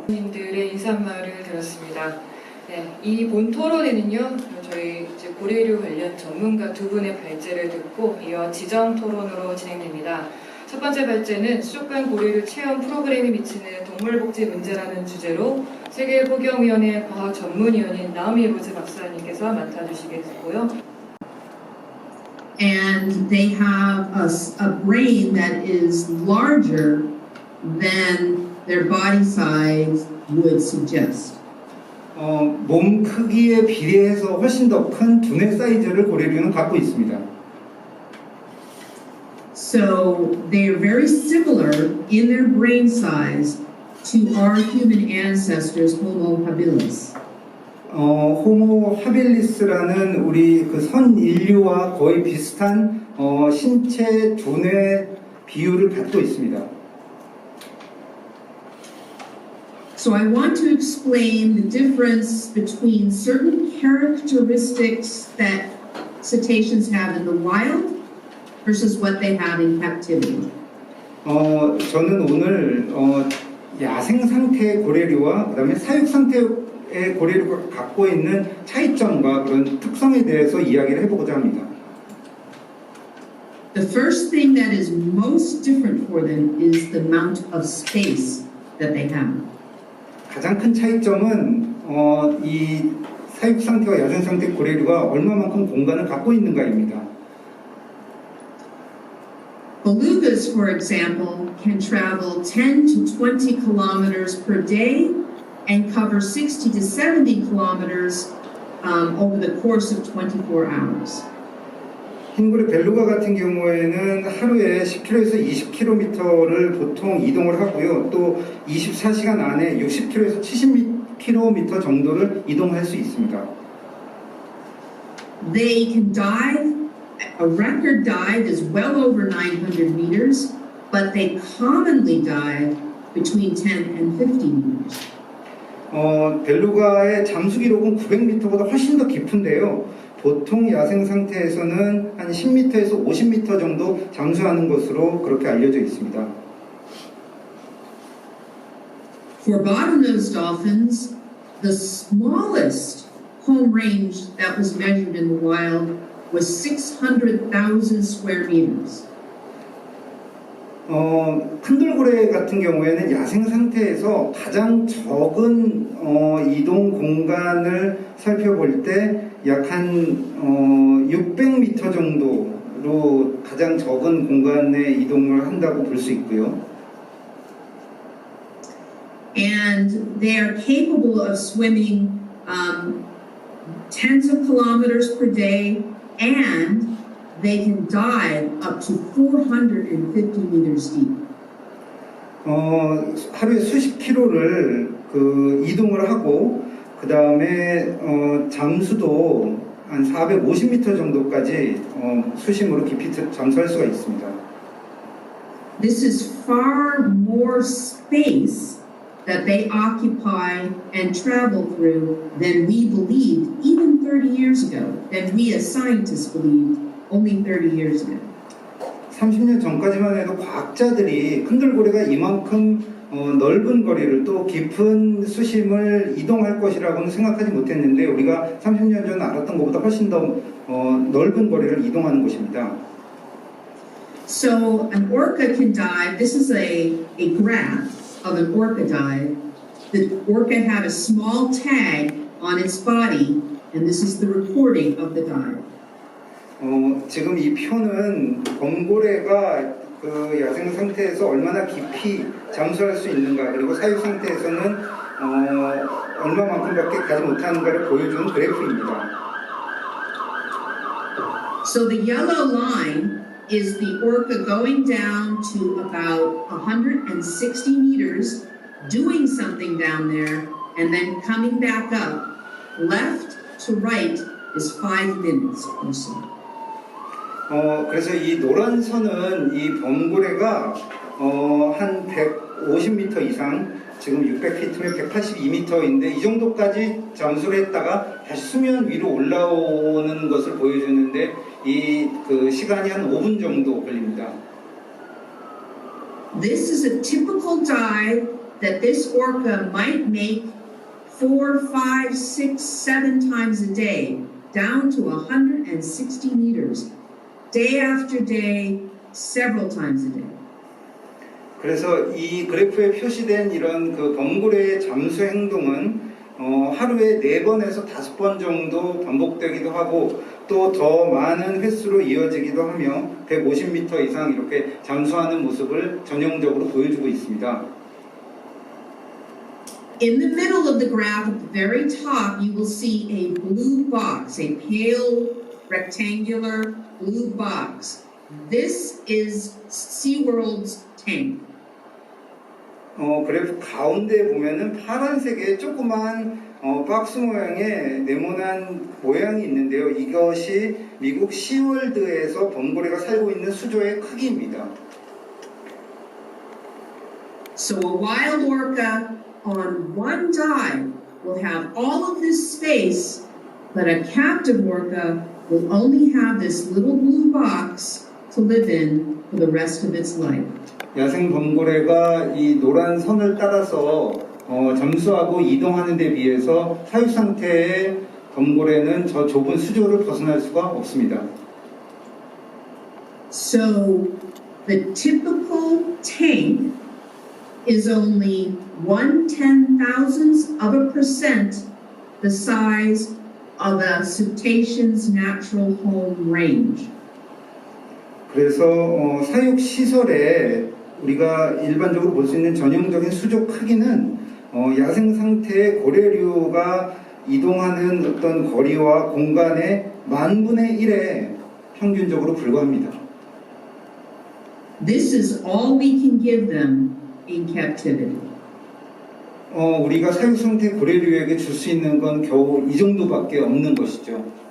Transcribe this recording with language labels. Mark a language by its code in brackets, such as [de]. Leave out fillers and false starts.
[ko] 국민들의 인사말을 들었습니다. 네, 이 본 토론회는요, 저희 고래류 관련 전문가 두 분의 발제를 듣고 이어 지정 토론으로 진행됩니다. 첫 번째 발제는 수족관 고래류 체험 프로그램이 미치는 동물복지 문제라는 주제로 세계포경위원회 과학전문위원인 나오미 로즈 박사님께서 맡아주시겠고요. [en] And they have a brain that is larger than their body size would suggest. [ko] 몸 크기에 비례해서 훨씬 더 큰 두뇌 사이즈를 고래류는 갖고 있습니다. [en] So they are very similar in their brain size to our human ancestors, Homo habilis. [ko] 호모 하빌리스라는 우리 그 선 인류와 거의 비슷한 신체 두뇌 비율을 갖고 있습니다. [en] So I want to explain the difference between certain characteristics that cetaceans have in the wild versus what they have in captivity. [ko] 저는 오늘 야생 상태의 고래류와 그다음에 사육 상태의 고래류가 갖고 있는 차이점과 그런 특성에 대해서 이야기를 해보고자 합니다. [en] The first thing that is most different for them is the amount of space that they have. [ko] 가장 큰 차이점은 이 사육 상태와 야생 상태 고래류가 얼마만큼 공간을 갖고 있는가입니다. [en] Belugas, for example, can travel 10 to 20 kilometers per day and cover 60 to 70 kilometers over the course of 24 hours. [ko] 흰고래 벨루가 같은 경우에는 하루에 10km에서 20km를 보통 이동을 하고요. 또 24시간 안에 60km에서 70km 정도를 이동할 수 있습니다. [en] They can dive. A record dive is well over 900 meters, but they commonly dive between 10 and 50 meters. [ko] 벨루가의 잠수 기록은 900m보다 훨씬 더 깊은데요. 보통 야생 상태에서는 한 10m에서 50m 정도 잠수하는 것으로 그렇게 알려져 있습니다. [en] For bottlenose dolphins, the smallest home range that was measured in the wild was 600,000 square meters. [ko] 큰돌고래 같은 경우에는 야생 상태에서 가장 적은 이동 공간을 살펴볼 때 약 한 600m 정도로 가장 적은 공간에 이동을 한다고 볼 수 있고요. [en] And they are capable of swimming tens of kilometers per day, and they can dive up to 450 meters deep. [ko] 하루에 수십 킬로를 이동을 하고 그 다음에 잠수도 한 450m 정도까지 수심으로 깊이 잠수할 수가 있습니다. [en] This is far more space that they occupy and travel through than we believed even 30 years ago, than we as scientists believed only 30 years ago. [ko] 30년 전까지만 해도 과학자들이 큰돌고래가 이만큼 넓은 거리를 또 깊은 수심을 이동할 것이라고는 생각하지 못했는데 우리가 30년 전 알았던 것보다 훨씬 더 넓은 거리를 이동하는 것입니다. [en] So an orca can dive. This is a graph of an orca dive. The orca had a small tag on its body, and this is the recording of the dive. [ko] 지금 이 표는 범고래가 그 야생 상태에서 얼마나 깊이 잠수할 수 있는가 그리고 사육 상태에서는 얼마만큼밖에 가지 못하는가를 보여주는 그래프입니다. [en] So the yellow line is the orca going down to about 160 meters, doing something down there, and then coming back up. Left to right is 5 minutes or so. [ko] 그래서 이 노란 선은 이 범고래가 한 150m 이상, 지금 600피트면 182m인데 이 정도까지 잠수를 했다가 다시 수면 위로 올라오는 것을 보여주는데 이 그 시간이 한 5분 정도 걸립니다. [en] This is a typical dive that this orca might make 4, 5, 6, 7 times a day, down to 160 meters. Day after day, several times a day. [ko] 그래서 이 그래프에 표시된 이런 그 범고래의 잠수 행동은 하루에 4번에서 5번 정도 반복되기도 하고 또 더 많은 횟수로 이어지기도 하며 150m 이상 이렇게 잠수하는 모습을 전형적으로 보여주고 있습니다. [en] In the middle of the graph at the very top, you will see a blue box, a pale rectangular blue box. This is SeaWorld's tank. [ko] 그래프 가운데 보면은 파란색의 조그만 박스 모양의 네모난 모양이 있는데요. 이것이 미국 시월드에서 범고래가 살고 있는 수조의 크기입니다. [en] So a wild orca on one dive will have all of this space, but a captive orca will only have this little blue box to live in for the rest of its life. [ko] 야생 범고래가 이 노란 선을 따라서 잠수하고 이동하는 데 비해서 사육 상태의 범고래는 저 좁은 수조를 벗어날 수가 없습니다. [en] So the typical tank is only 1/10,000th% the size of a cetacean's natural home range. [ko] 그래서 사육 시설에 우리가 일반적으로 볼 수 있는 전형적인 수조 크기는 야생 상태의 고래류가 이동하는 어떤 거리와 공간의 10,000분의 1에 평균적으로 불과합니다. [en] This is all we can give them in captivity. [ko] 우리가 사육 상태 고래류에게 줄 수 있는 건 겨우 이 정도밖에 없는 것이죠.